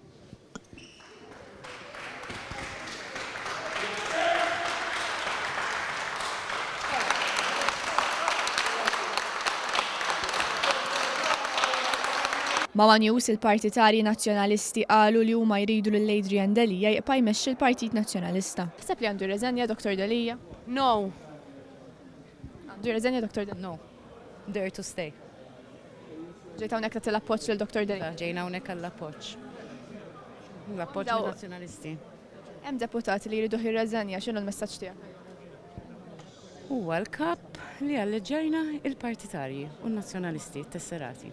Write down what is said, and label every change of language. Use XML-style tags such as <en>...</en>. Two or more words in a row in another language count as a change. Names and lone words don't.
<mt>Mawa News il-partitarji nazzjonalisti qalu li huma jridu lil Adrian Delija jibqa' jmexxi l-Partit Nazzjonalista. Ħseb li għandu jirreżenja Dr. Delija? No. Għandu jirreżenja Dr. Delija?</mt> <en>No. There to stay.</en> <mt>Ġejt hawnhekk tagħti l-appoġġ lil Dr. Delija. Ġejna hawnhekk għall-appoġġ. L-appoġġ nazzjonalisti. Hemm deputati li jridu jirreżenja, x'inhu l-messaġġ tiegħek? Huwa l-kap li għalleġġajna il-partitarji u n-nazzjonalisti tesserati.</mt>